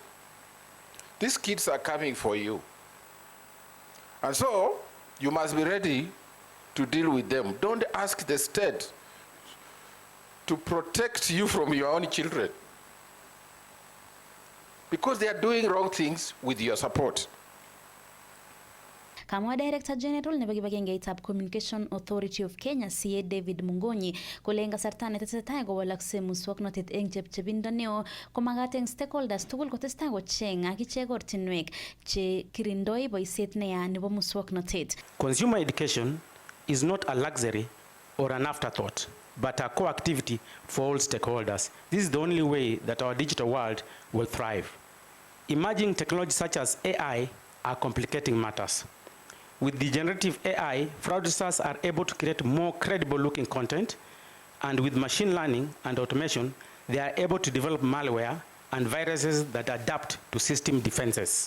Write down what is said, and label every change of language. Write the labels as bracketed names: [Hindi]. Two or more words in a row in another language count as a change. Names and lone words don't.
[English] These kids are coming for you. And so, you must be ready to deal with them. Don't ask the state to protect you from your own children, because they are doing wrong things with your support. [Kalenjin] Kamwa [English] Director General [Kalenjin] nebo kibagengeitab Communication Authority of Kenya CA David Mungonyi kole eng kasarta netesetai kowalakse muswoknotet eng chepchebindo neo komagat eng stakeholders tugul kotestai kocheng ak ichek ortinwek che kirindoi boisiet neya nebo muswoknotet. [English] Consumer education is not a luxury or an afterthought, but a core activity for all stakeholders. This is the only way that our digital world will thrive. Emerging technologies such as AI are complicating matters. With the generative AI, fraudsters are able to create more credible-looking content, and with machine learning and automation, they are able to develop malware and viruses that adapt to system defenses.